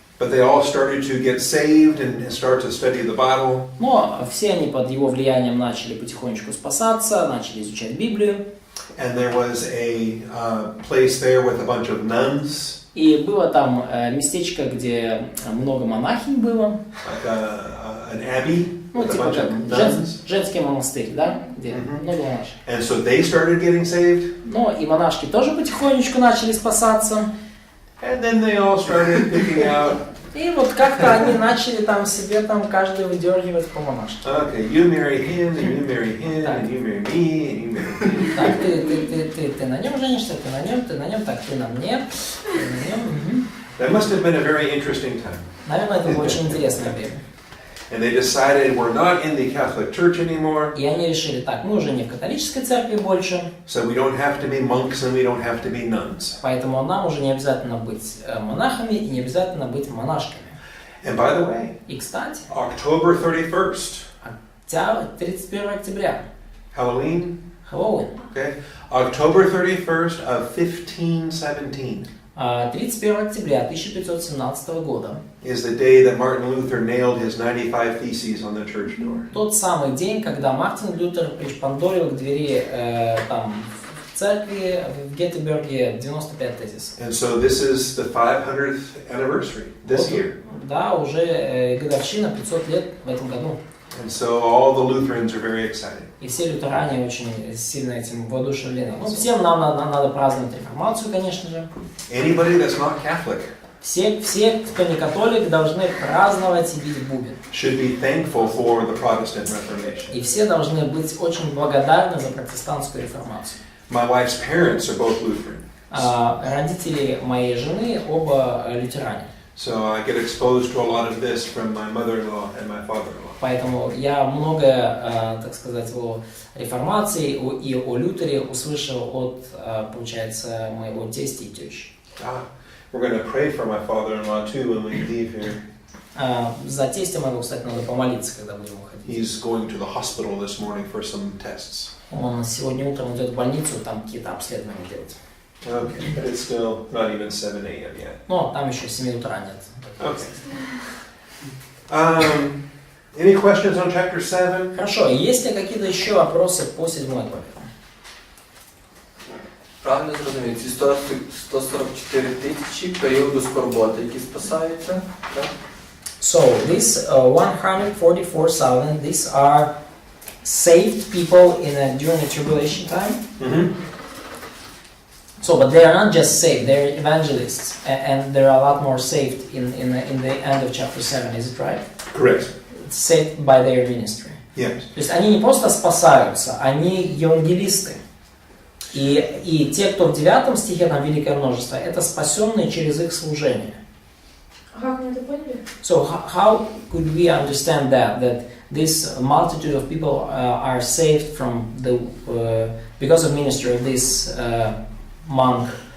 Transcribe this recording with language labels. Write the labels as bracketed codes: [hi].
[en] But they all started to get saved and start to study the Bible. [ru] Но все они под его влиянием начали потихонечку спасаться, начали изучать Библию. [en] And there was a place there with a bunch of nuns. [ru] И было там местечко, где много монахинь было. [en] Like an abbey. [ru] Типа как женский монастырь, да, где много монашек. [en] And so they started getting saved. [ru] Но и монашки тоже потихонечку начали спасаться. [en] And then they all started picking out. [ru] И вот как-то они начали там себе каждый выдергивать по монашке. [en] Okay, you marry him, and you marry him, and you marry me, and you marry me. [ru] Так, ты на нем женишься, ты на нем, так, ты на мне, ты на нем. [en] That must have been a very interesting time. [ru] Наверное, это было очень интересное время. [en] And they decided we're not in the Catholic Church anymore. [ru] И они решили, так, мы уже не в католической церкви больше. [en] So we don't have to be monks and we don't have to be nuns. [ru] Поэтому нам уже не обязательно быть монахами и не обязательно быть монашками. [en] And by the way, [ru] И, кстати, [en] October 31st. [ru] 31 октября. [en] Halloween. [ru] Хэллоуин. [en] Okay. October 31st of 1517. [ru] 31 октября 1517 года. [en] Is the day that Martin Luther nailed his 95 theses on the church door. [ru] Тот самый день, когда Мартин Лютер пришпандорил к двери в церкви в Геттенберге 95 тезисов. [en] And so this is the 500th anniversary this year. [ru] Да, уже годовщина 500 лет в этом году. [en] And so all the Lutherans are very excited. [ru] И все лютеране очень сильно этим воодушевлены. Всем нам надо праздновать реформацию, конечно же. [en] Anybody that's not Catholic [ru] Все, кто не католик, должны праздновать и бить бубен. [en] Should be thankful for the Protestant Reformation. [ru] И все должны быть очень благодарны за протестантскую реформацию. [en] My wife's parents are both Lutheran. [ru] Родители моей жены оба лютеране. [en] So I get exposed to a lot of this from my mother-in-law and my father-in-law. [ru] Поэтому я многое, так сказать, о реформации и о Лютере услышал от, получается, моего тестя и тещи. [en] We're going to pray for my father-in-law too when we leave here. [ru] За тестя моего, кстати, надо помолиться, когда будем уходить. [en] He's going to the hospital this morning for some tests. [ru] Он сегодня утром идет в больницу, там какие-то обследования делать. [en] Okay, but it's still not even 7 a.m. yet. [ru] Но там еще 7 утра нет. [en] Okay. Any questions on chapter 7? [ru] Хорошо, есть ли какие-то еще вопросы по 7 главе? [uk] Правильно зрозумів, ці 144 тисячі періоду скорботи, які спасаються, так? [en] So, these 144,000, these are saved people during the tribulation time. Mm-hmm. So, but they are not just saved, they are evangelists, and there are a lot more saved in the end of chapter 7, is it right? Correct. Saved by their ministry. Yes. [ru] То есть они не просто спасаются, они евангелисты. И те, кто в 9 стихе, там великое множество, это спасенные через их служение. Как мы это поняли? [en] So how could we understand that this multitude of people are saved from because of ministry of these monks?